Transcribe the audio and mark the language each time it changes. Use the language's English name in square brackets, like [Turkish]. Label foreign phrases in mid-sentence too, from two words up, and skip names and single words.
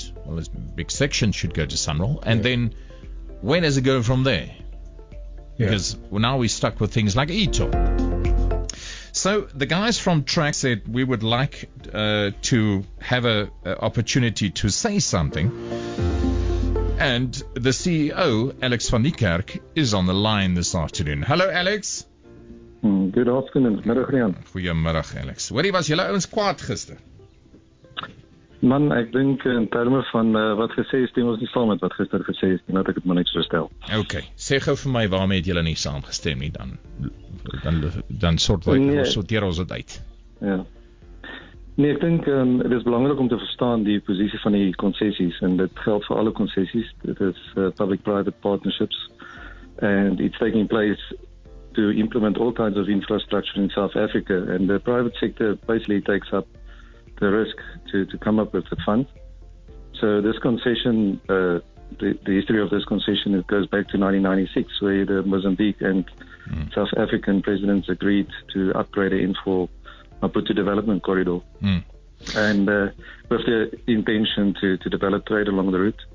[English] Well, this big section should go to Sunrail. And then where does it go from there? Because now we're stuck with things like e-toll. So the guys from TRAC said we would like to have an opportunity to say something. And the CEO, Alex van Niekerk, is on the line this afternoon. Hello, Alex. Good afternoon. [Afrikaans] Middag, Riaan. Goeiemiddag, Alex. Hoorie, was julle ouens kwaad gister? Man, ek dink in terme van wat gesê is, stem ons nie saam met wat gister gesê is, dat ek het maar niks verstel. Okay. Sê gou vir my waarmee het julle nie saamgestem nie, dan sorteer ons dit uit. Ja. Nee, ek dink het is belangrik om te verstaan die posisie van die concessions, en dit geld vir alle concessions. Dit is [English] public-private partnerships, and it's taking place to implement all kinds of infrastructure in South Africa, and the private sector basically takes up the risk to come up with the fund. So this concession, the history of this concession, it goes back to 1996, where the Mozambique and South African presidents agreed to upgrade the N4 Maputo development corridor, and with the intention to develop trade along the route.